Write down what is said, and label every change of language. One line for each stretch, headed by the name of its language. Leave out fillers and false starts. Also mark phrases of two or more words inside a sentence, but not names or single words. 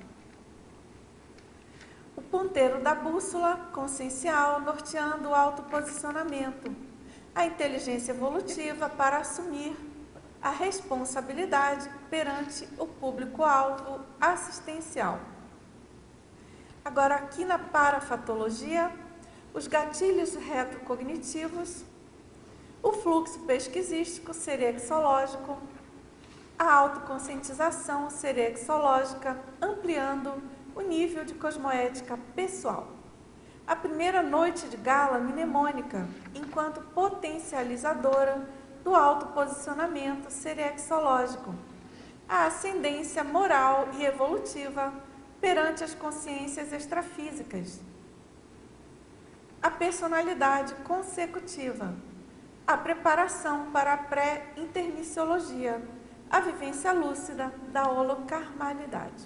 Portuguese: O ponteiro da bússola consciencial norteando o autoposicionamento, a inteligência evolutiva para assumir a responsabilidade perante o público-alvo assistencial. Agora, aqui na parafatologia, os gatilhos retrocognitivos, o fluxo pesquisístico seriexológico, a autoconscientização seriexológica, ampliando o nível de cosmoética pessoal. A primeira noite de gala mnemônica, enquanto potencializadora do autoposicionamento seriexológico, a ascendência moral e evolutiva perante as consciências extrafísicas, a personalidade consecutiva, a preparação para a pré-intermissiologia, a vivência lúcida da holocarmalidade.